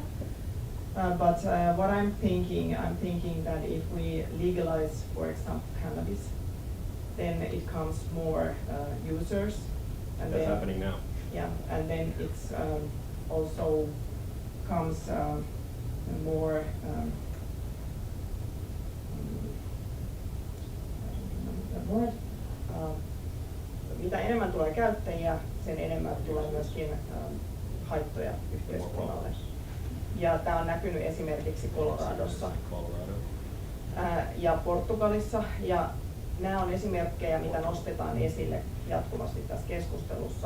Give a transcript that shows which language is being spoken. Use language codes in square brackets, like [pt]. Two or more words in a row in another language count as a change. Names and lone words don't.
[en] But what I'm thinking that if we legalize, for example, cannabis, then it comes more users. And That's then, happening now. Yeah, and then it's also comes more. Word. [fi] Mitä enemmän tulee käyttäjiä, sen enemmän tulee myöskin haittoja yhteiskunnalle. Ja tämä on näkynyt esimerkiksi Coloradossa ja Portugalissa. Ja nämä on esimerkkejä, mitä nostetaan esille jatkuvasti tässä keskustelussa.